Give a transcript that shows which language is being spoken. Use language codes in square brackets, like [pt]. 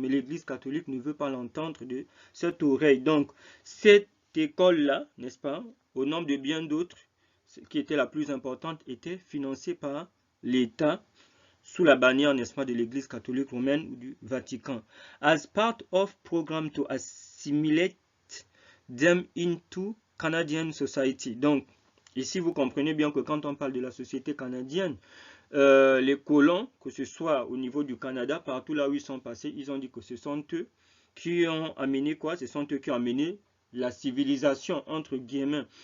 [fr] Mais l'Église catholique ne veut pas l'entendre de cette oreille. Donc, cette école-là, n'est-ce pas, au nombre de bien d'autres, qui était la plus importante, était financée par l'État sous la bannière, n'est-ce pas, de l'Église catholique romaine ou du Vatican. [en] As part of program to assimilate them into Canadian society. [fr] Donc, ici, vous comprenez bien que quand on parle de la société canadienne, les colons, que ce soit au niveau du Canada, partout là où ils sont passés, ils ont dit que ce sont eux qui ont amené quoi? Ce sont eux qui ont amené la civilisation, entre guillemets.